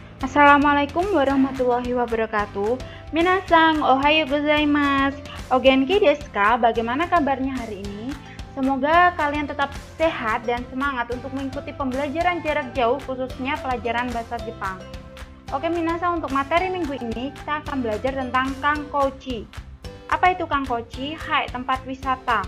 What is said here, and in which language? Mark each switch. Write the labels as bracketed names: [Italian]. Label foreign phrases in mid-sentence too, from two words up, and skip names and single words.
[Arabic] السلام عليكم ورحمة الله وبركاته. [Japanese] 皆さん、おはようございます. お元気ですか? [Indonesian] Bagaimana kabarnya hari ini? Semoga kalian tetap sehat dan semangat untuk mengikuti pembelajaran jarak jauh, khususnya pelajaran bahasa Jepang. Oke minasang, untuk materi minggu ini kita akan belajar tentang Kankochi. Apa itu Kankochi? Hai, tempat wisata.